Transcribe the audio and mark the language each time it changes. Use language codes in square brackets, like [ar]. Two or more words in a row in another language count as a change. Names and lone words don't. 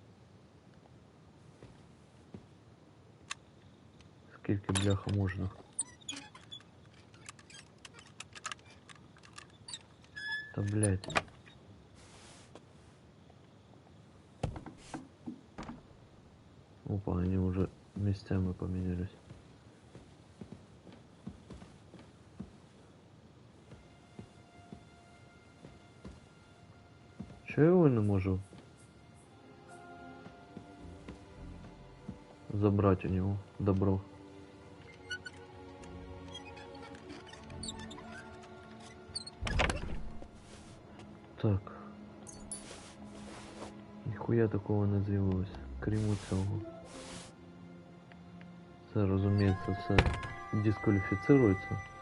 [uk] Скільки бляха можна? [ru] Да блять. Опа, они уже местами поменялись. Чё я его не можу забрать у него добро? Так. [uk] Ніхуя такого не з'явилось, крім цього. Це, розуміється, все дискваліфіцирується.